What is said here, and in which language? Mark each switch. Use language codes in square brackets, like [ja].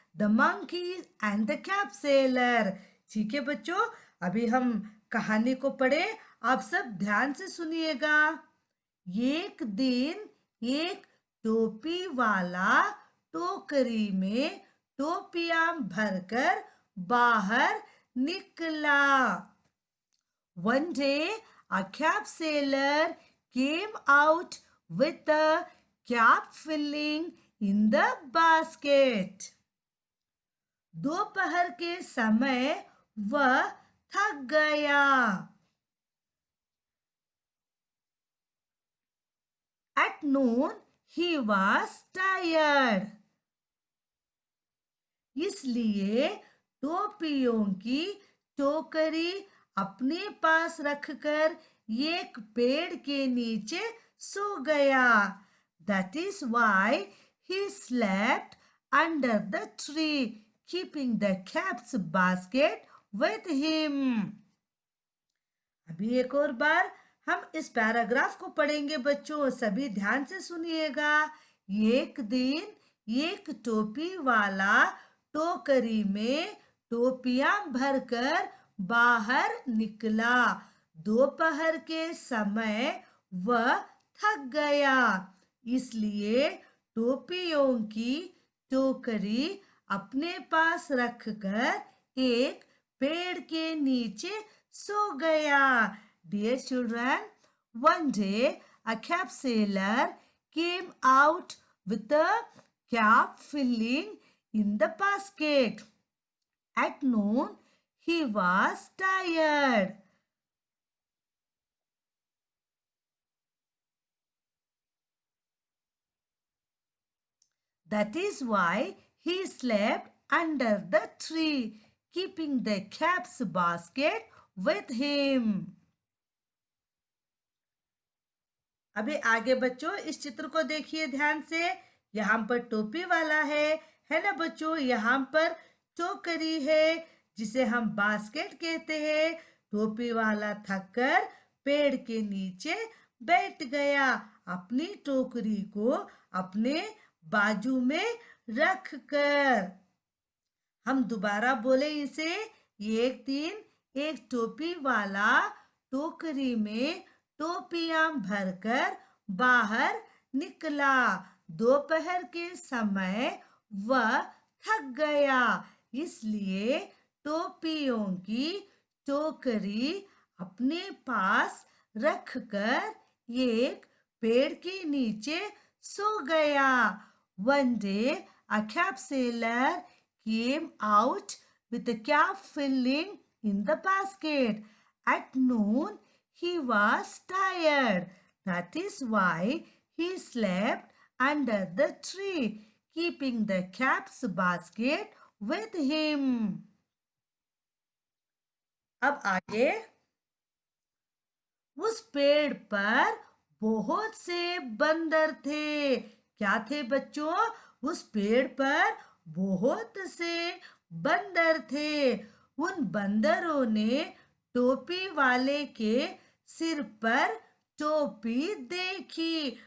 [en] The monkeys and the cap seller. [hi] ठीक है बच्चों, अभी हम कहानी को पढ़े, आप सब ध्यान से सुनिएगा। एक दिन एक टोपी वाला टोकरी में टोपियां भरकर बाहर निकला। [en] One day, a cap sailor came out with a cap filling in the basket. [hi] दोपहर के समय वह थक गया। [en] At noon, he was tired. [hi] इसलिए टोपियों की टोकरी अपने पास रखकर एक पेड़ के नीचे सो गया। [en] That is why he slept under the tree, keeping the cap's basket with him. [hi] अभी एक और बार हम इस पैराग्राफ को पढ़ेंगे बच्चों, सभी ध्यान से सुनिएगा। एक दिन एक टोपी वाला टोकरी में टोपियां भरकर बाहर निकला। दोपहर के समय वह थक गया, इसलिए टोपियों की टोकरी अपने पास रखकर एक पेड़ के नीचे सो गया। [en] Dear children, one day a cap sailor came out with a cap filling in the basket. At noon, he was tired. That is why he slept under the tree, keeping the cap's basket with him. [hi] अभी आगे बच्चों इस चित्र को देखिए ध्यान से। यहाँ पर टोपी वाला है ना बच्चों। यहाँ पर टोकरी है जिसे हम बास्केट कहते हैं। टोपी वाला थककर पेड़ के नीचे बैठ गया, अपनी टोकरी को अपने बाजू में रख कर। हम दोबारा बोले इसे। एक दिन एक टोपी वाला टोकरी में टोपियां भरकर बाहर निकला। दोपहर के समय वह थक गया, इसलिए टोपियों की टोकरी अपने पास रखकर एक पेड़ के नीचे सो गया। [en] One day, a cap sailor came out with a cap filling in the basket. At noon, he was tired. That is why he slept under the tree, keeping the cap's basket with him. [hi] अब आगे, उस पेड़ पर बहुत से बंदर थे। क्या थे बच्चों? उस पेड़ पर बहुत से बंदर थे। उन बंदरों ने टोपी वाले के सिर पर टोपी देखी।